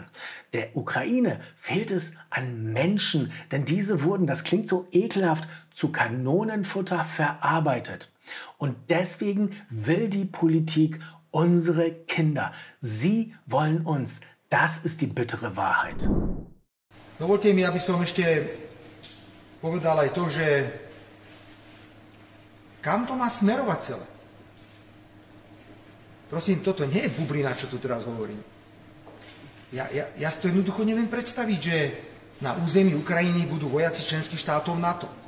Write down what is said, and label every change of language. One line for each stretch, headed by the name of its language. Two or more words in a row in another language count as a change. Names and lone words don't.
German: Der Ukraine fehlt es an Menschen, denn diese wurden, das klingt so ekelhaft, zu Kanonenfutter verarbeitet. Und deswegen will die Politik unsere Kinder. Sie wollen uns. Das ist die bittere Wahrheit.
Slovak: Dovolte mi, aby som ešte povedal aj to, že kam to má smerovať celé. Prosím, toto nie je bublina, čo tu teraz hovorím. Ja si to jednoducho neviem predstaviť, že na území Ukrajiny budú vojaci členských štátov NATO.